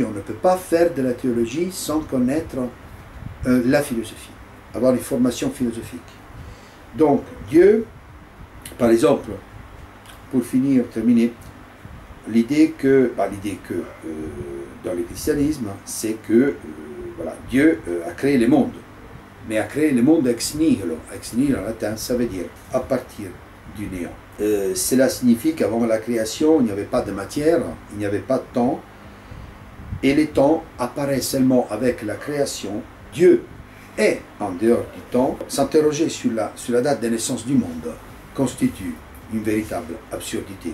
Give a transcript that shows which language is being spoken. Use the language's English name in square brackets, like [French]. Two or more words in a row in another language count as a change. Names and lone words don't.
[French] On ne peut pas faire de la théologie sans connaître la philosophie, avoir une formation philosophique. Donc, Dieu, par exemple, pour finir, terminer, l'idée que dans le christianisme, c'est que voilà, Dieu a créé le monde, mais a créé le monde [Latin] ex nihilo. Ex nihilo [French] en latin, ça veut dire à partir du néant. Cela signifie qu'avant la création, il n'y avait pas de matière, il n'y avait pas de temps, et le temps apparaît seulement avec la création. Dieu est en dehors du temps. S'interroger sur la date de naissance du monde constitue une véritable absurdité.